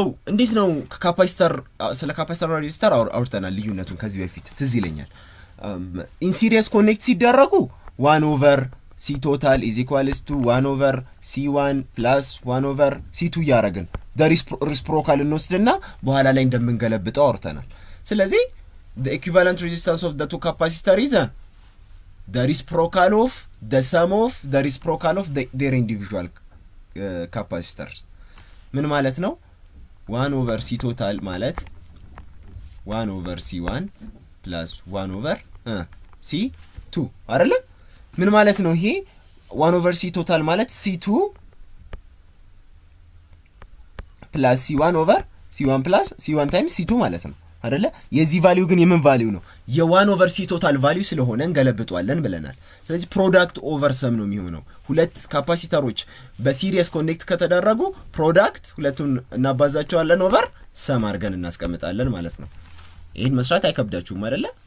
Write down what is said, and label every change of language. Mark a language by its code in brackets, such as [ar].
[am] እንዴት ነው ካፓሲተር ስለ ካፓሲተር ሬዚስተር አውርተናል ልዩነቱን ከዚህ በፊት ትዝ ይለኛል። ኢን ሲሪየስ ኮኔክት ሲደረጉ 1/C total is equals to 1/C1 plus 1/C2 ያረግን ሪስፕሮካል እንወስድና በኋላ ላይ እንደምንገለብጠው አውርተናል። ስለዚህ [en] the equivalent resistance of the two capacitor is the reciprocal of the sum of the reciprocal of their individual capacitors። [am] ምን ማለት ነው? 1/C total ማለት 1/C1 plus 1/C2 አይደለ? ምን ማለት ነው ይሄ? 1/C total ማለት C2 plus C1 plus C1 times C2 ማለት ነው አይደለ? የዚህ ቫልዩ ግን የምን ቫልዩ ነው? የ1/C total ቫልዩ ስለሆነ እንገለብጠዋለን ብለናል። ስለዚህ ፕሮዳክት ኦቨር ሰም ነው የሚሆነው። ሁለት ካፓሲተሮች በሲሪየስ ኮኔክት ከተደረጉ ፕሮዳክት ሁለቱን እናባዛቸዋለን ኦቨር ሰም አድርገን እናስቀምጣለን ማለት ነው። ይሄን መስራት አይከብዳችሁም አይደለ?